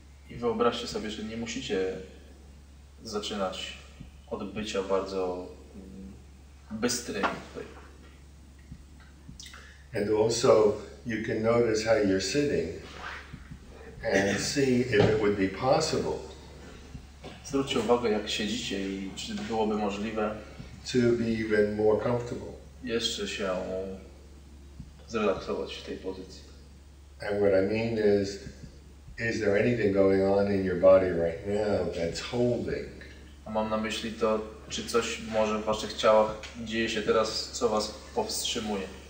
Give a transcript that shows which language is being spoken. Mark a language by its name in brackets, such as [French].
[Polish] I wyobraźcie sobie, że nie musicie zaczynać od bycia bardzo bystrymi tutaj. [English] And also you can notice how you're sitting and see if it would be possible [Polish] Zwróćcie uwagę, jak siedzicie i czy byłoby możliwe [English] to be even more comfortable. [Polish] jeszcze się zrelaksować w tej pozycji. [English] And what I mean is there anything going on in your body right now that's holding? [Polish] A mam na myśli to, czy coś może w waszych ciałach dzieje się teraz, co was powstrzymuje.